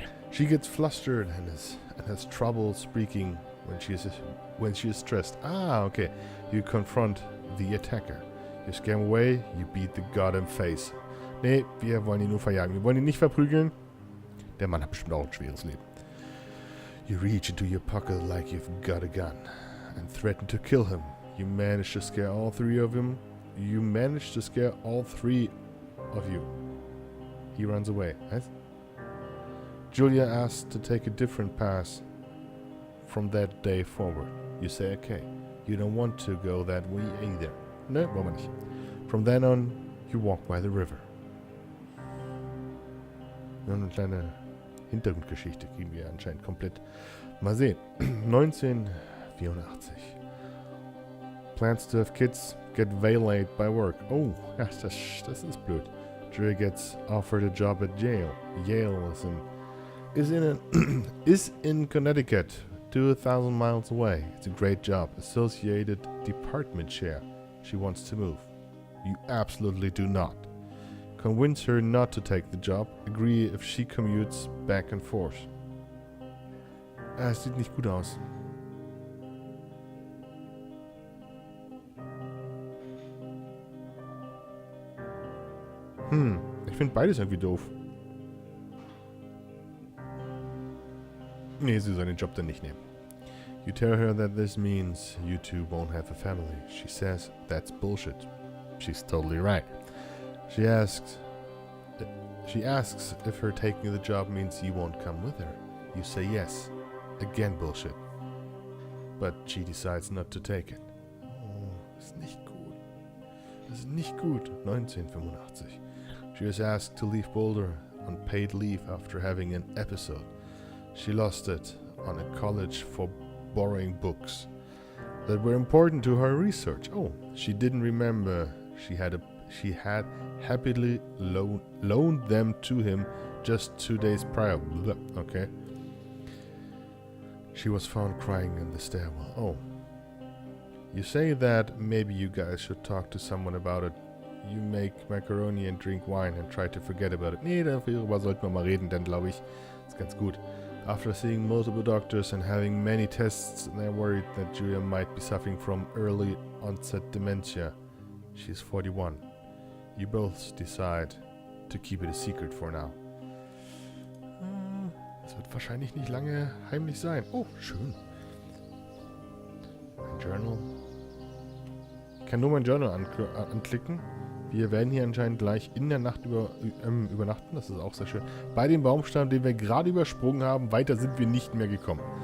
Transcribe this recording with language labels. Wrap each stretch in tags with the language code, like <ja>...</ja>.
<en>She gets flustered and has trouble speaking when she is stressed. Ah, okay. You confront the attacker. You scare him away, you beat the goddamn face.</en> <de>Nee, wir wollen ihn nur verjagen. Wir wollen ihn nicht verprügeln. Der Mann hat bestimmt auch ein schweres Leben.</de> <en>You reach into your pocket like you've got a gun and threaten to kill him. You manage to scare all three of him. You manage to scare all three of you. He runs away. Julia asks to take a different path from that day forward. You say, okay, you don't want to go that way either.</en> <de>Ne, wollen wir nicht.</de> <en>From then on, you walk by the river.</en> <de>Ja, eine kleine Hintergrundgeschichte kriegen wir anscheinend komplett. Mal sehen. 1984.</de> <en>Plans to have kids get waylaid by work.</en> <de>Oh, ja, das ist blöd.</de> <en>Julia gets offered a job at Yale. Yale is in Connecticut, 2,000 miles away. It's a great job. Associated department chair. She wants to move. You absolutely do not. Convince her not to take the job. Agree if she commutes back and forth.</en> <de>Es sieht nicht gut aus. Ich finde beides irgendwie doof. Nee, sie soll den Job dann nicht nehmen.</de> <en>You tell her that this means you two won't have a family. She says that's bullshit. She's totally right. She asks if her taking the job means you won't come with her. You say yes. Again bullshit. But she decides not to take it.</en> <de>Oh, ist nicht gut.</de> <en>Das ist nicht gut. 1985. She was asked to leave Boulder on paid leave after having an episode. She lost it on a college for borrowing books that were important to her research. Oh, she didn't remember she had happily loaned them to him just 2 days prior. Okay. She was found crying in the stairwell. Oh. You say that maybe you guys should talk to someone about it. You make macaroni and drink wine and try to forget about it.</en> <de>Nee, darüber sollten wir mal reden, denn glaube ich, ist ganz gut.</de> <en>After seeing multiple doctors and having many tests, they're worried that Julia might be suffering from early onset dementia. She's 41. You both decide to keep it a secret for now.</en> <de>Es wird wahrscheinlich nicht lange heimlich sein. Oh, schön. Mein Journal. Ich kann nur mein Journal anklicken. Wir werden hier anscheinend gleich in der Nacht übernachten. Das ist auch sehr schön. Bei dem Baumstamm, den wir gerade übersprungen haben. Weiter sind wir nicht mehr gekommen.</de>